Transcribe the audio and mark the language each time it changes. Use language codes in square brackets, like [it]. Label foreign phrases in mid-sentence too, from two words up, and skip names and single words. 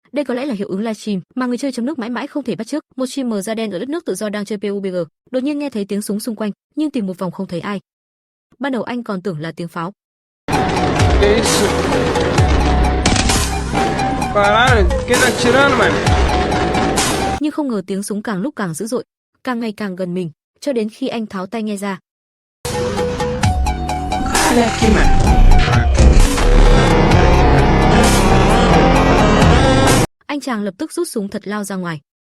[vi] Đây có lẽ là hiệu ứng livestream mà người chơi trong nước mãi mãi không thể bắt chước. Một streamer da đen ở đất nước tự do đang chơi PUBG, đột nhiên nghe thấy tiếng súng xung quanh, nhưng tìm một vòng không thấy ai. Ban đầu anh còn tưởng là tiếng pháo. [pt] Que isso? Caralho, quem tá atirando, mano? [vi] Nhưng không ngờ tiếng súng càng lúc càng dữ dội, càng ngày càng gần mình, cho đến khi anh tháo tai nghe ra. [pt] Olha aqui, mano. [vi] Anh chàng lập tức rút súng thật lao ra ngoài.